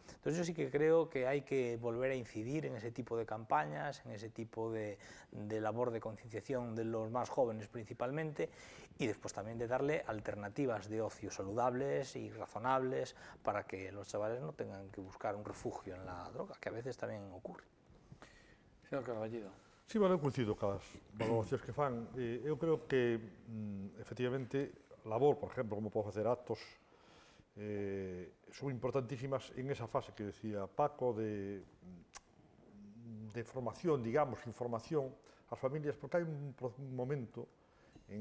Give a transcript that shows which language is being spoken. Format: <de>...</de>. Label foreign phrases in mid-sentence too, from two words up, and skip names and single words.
<es>Entonces yo sí que creo que hay que volver a incidir en ese tipo de campañas, en ese tipo de labor de concienciación de los más jóvenes principalmente, y después también de darle alternativas de ocio saludables y razonables para que los chavales no tengan que buscar un refugio en la droga, que a veces tamén ocurre. Señor Carballido.</es> <gl>Sí, bueno, eu coincido cas valoracións que fan. Eu creo que, efectivamente, labor, por exemplo, como pode facer actos, son importantísimas en esa fase que decía Paco de formación, digamos, información ás familias, porque hai un momento en</gl>